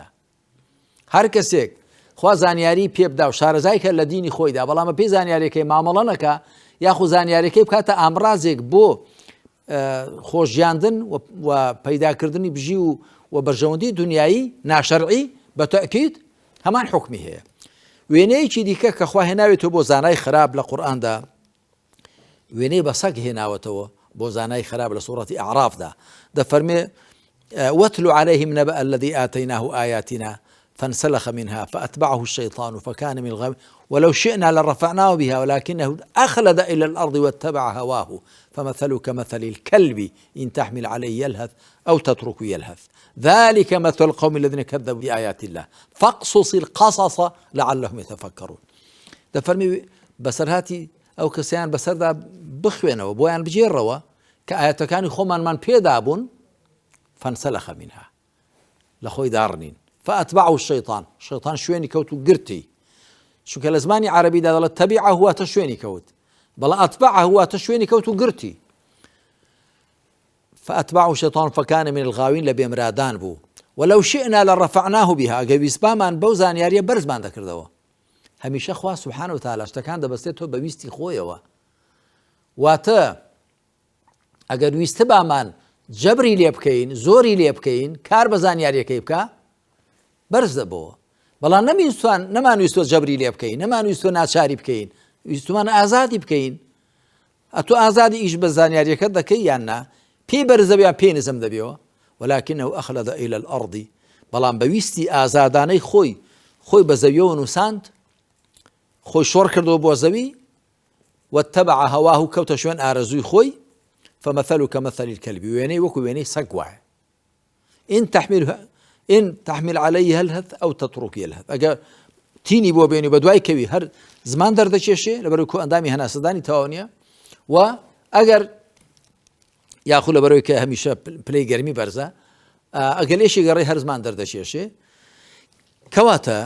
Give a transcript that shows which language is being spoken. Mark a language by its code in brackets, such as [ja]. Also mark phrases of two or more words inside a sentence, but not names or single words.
[ckb] هەر کەسێک خوا زانیاری پێ بدا و شارەزای کە لە دینی خۆیدا بەڵامە پێی زانیاریەکەی مامەڵە نەکە یاخو زانیاریەکەی بکاتە ئامڕازێک بۆ خۆشیاندن و پەیداکردنی بژی و بەرژەوەندی دنیایی ناشەرعی بە تەئکید هەمان حکمی هەیە. وێنەیەکی دیکە کە خوا هێناوێتەوە بۆ زانای خراپ لە قورئاندا وێنەی بە سەگ هێناوەتەوە بۆ زانای خراپ لە سوورەتی ئەعرافدا دەفەرمێ [ar] واتل عليهم نبأ الذي آتيناه آياتنا فانسلخ منها فأتبعه الشيطان فكان من الغاوين ولو شئنا لرفعناه بها ولكنه أخلد إلى الأرض واتبع هواه فمثله كمثل الكلب إن تحمل عليه يلهث أو تتركه يلهث ذلك مثل القوم الذين كذبوا بآيات الله فاقصص القصص لعلهم يتفكرون. [ckb] دەفەرمی بەسەرهاتی ئەو کەسیان بەسەردا بخوێنەوە بۆیان بجێڕەوە کە ئاەتەکانی خۆمانمان پێدا بوون [ar] فانسلخ منها [ckb] لە خۆی داڕنین [ar] فأتبعه الشيطان [ckb] شيطان شوێنی کەوت و گرتی چونکە لە زمانی عەرەبیدا دەڵێت تەبیعه واتە شوێنی کەوت بەڵام ئەتبعه واتە شوێنی کەوت و گرتی [ar] فأتبعه الشيطان فكان من الغاوين [ckb] لبێمرادان بوو [ar] ولو شئنا لرفعناه بها [ckb] ئەگەر ویستمان بەو زانیاریە بەرزمان دەکردەوە. هەمیشە خوا [ar] سبحانه وتعالى [ckb] شتەکان دەبەستێتەوە بە ویستی خۆیەوە واتە ئەگەر ویستە بامان جەبری لێ بکەین زۆری لێ بکەین کار بە زانیاریەکەی بکە بەرز دەبەوە بەڵام نەمانویستوە جەبری لێ بکەین نەمانویستوە ناچاری بکەین ویستمان ئازادی بکەین ئەتۆ ئازادی ئیش بە زانیاریەکەت دەکەی یان نا پێی بەرز دەبێ پێی نزم دەبێەوە [ar] ولكنه أخلد إلى الأرض [ckb] بەڵام بەویستی ئازادانەی خۆی بە زەویەوە نووساند خۆی شۆڕ کردەوە بۆ زەوی [ar] واتبع هواه [ckb] کەوتە شوێن ئارەزووی خۆی [ar] فمثله كمثل الكلب [ckb] وێنەی وەکو وێنەی سەگ وایە [ar] إن تحمل عليه يلهث أو تترك يلهث [ckb] ئەگەر تینی بۆ بێنی بە دوای کەوی هەر زمان دەردەکێشێ لەبەرەوەی کۆ ئەندامی هەناسەدانی تەواو نییە و ئەگەر یاخو لەبەرەوەی کە هەمیشە پلەی گەرمی بەرزە ئەگەر لێشی گەڕی هەر زمان دەردەکێشێ کەواتە